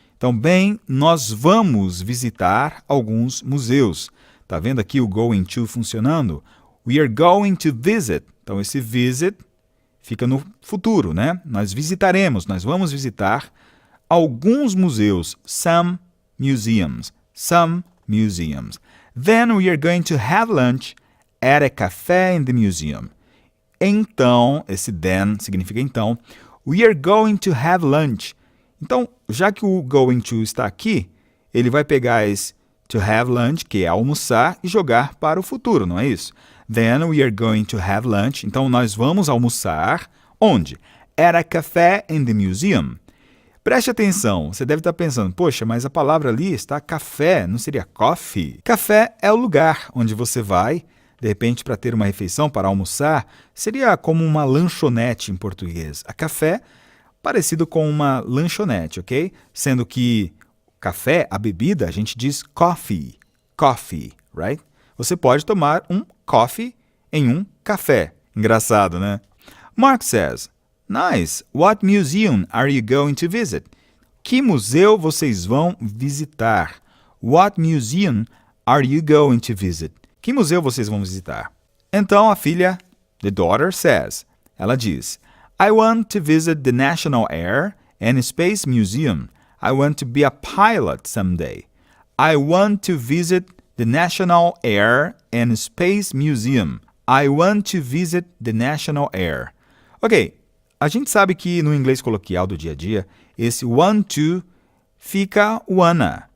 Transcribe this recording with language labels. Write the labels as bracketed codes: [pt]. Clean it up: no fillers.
[pt] Então, bem, nós vamos visitar alguns museus. Está vendo aqui o [en] going to [pt] funcionando? [en] We are going to visit. [pt] Então, esse visit fica no futuro, né? Nós visitaremos, nós vamos visitar alguns museus. [en] Some museums. Some museums. Then we are going to have lunch at a cafe in the museum. [pt] Então, esse then significa então. [en] We are going to have lunch. [pt] Então, já que o going to está aqui, ele vai pegar esse [en] to have lunch, [pt] que é almoçar, e jogar para o futuro, não é isso? [en] Then we are going to have lunch. [pt] Então, nós vamos almoçar. Onde? [en] At a cafe in the museum. [pt] Preste atenção, você deve estar pensando, poxa, mas a palavra ali está café, não seria coffee? Café é o lugar onde você vai, de repente, para ter uma refeição, para almoçar, seria como uma lanchonete em português. A café, parecido com uma lanchonete, ok? Sendo que café, a bebida, a gente diz coffee, right? Você pode tomar um coffee em um café. Engraçado, né? [en] Mark says, nice, what museum are you going to visit? [pt] Que museu vocês vão visitar? [en] What museum are you going to visit? [pt] Que museu vocês vão visitar? Então, a filha, [en] the daughter, says, [pt] ela diz, [en] I want to visit the National Air and Space Museum. I want to be a pilot someday. I want to visit the National Air and Space Museum. I want to visit the National Air. [pt] Ok, a gente sabe que no inglês coloquial do dia a dia, esse want to fica wanna.